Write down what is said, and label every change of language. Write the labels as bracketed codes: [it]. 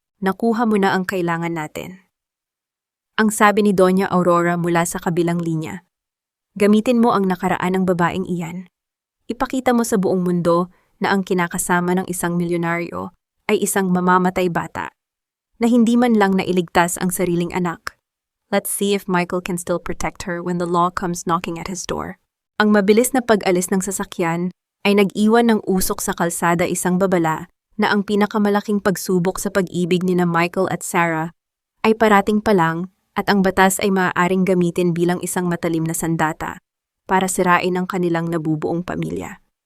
[tl] Nakuha mo na ang kailangan natin. Ang sabi ni Doña Aurora mula sa kabilang linya. Gamitin mo ang nakaraan ng babaeng iyan. Ipakita mo sa buong mundo na ang kinakasama ng isang milyonaryo ay isang mamamatay bata na hindi man lang nailigtas ang sariling anak. [en] Let's see if Michael can still protect her when the law comes knocking at his door. [tl] Ang mabilis na pag-alis ng sasakyan ay nag-iwan ng usok sa kalsada isang babala na ang pinakamalaking pagsubok sa pag-ibig ni Michael at Sarah ay parating pa lang at ang batas ay maaaring gamitin bilang isang matalim na sandata para sirain ang kanilang nabubuong pamilya.